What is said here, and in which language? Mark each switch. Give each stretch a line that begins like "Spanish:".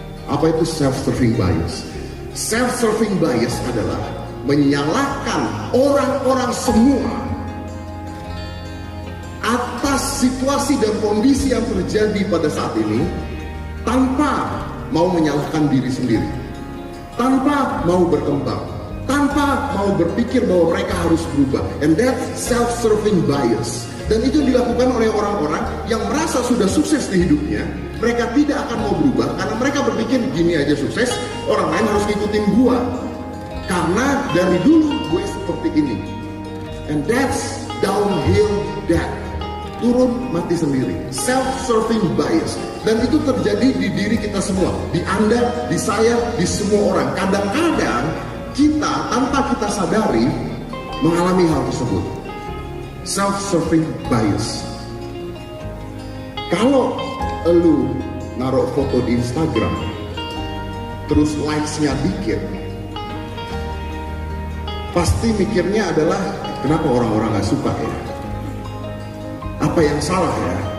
Indonesian: Apa itu self-serving bias? Self-serving bias adalah menyalahkan orang-orang semua atas situasi dan kondisi yang terjadi pada saat ini, tanpa mau menyalahkan diri sendiri, tanpa mau berkembang, tanpa mau berpikir bahwa mereka harus berubah.
English: And that's self-serving bias.
Indonesian: Dan itu dilakukan oleh orang-orang yang merasa sudah sukses di hidupnya. Mereka tidak akan mau berubah karena mereka berpikir gini aja sukses, orang lain harus ngikutin gua. Karena dari dulu gue seperti ini.
English: And that's downhill death.
Indonesian: Turun mati sendiri. Self-serving bias. Dan itu terjadi di diri kita semua. Di Anda, di saya, di semua orang. Kadang-kadang kita tanpa kita sadari mengalami hal tersebut. Self-serving bias. Kalau lu naruh foto di Instagram terus likes-nya dikit, pasti mikirnya adalah kenapa orang-orang gak suka ya? Apa yang salah ya?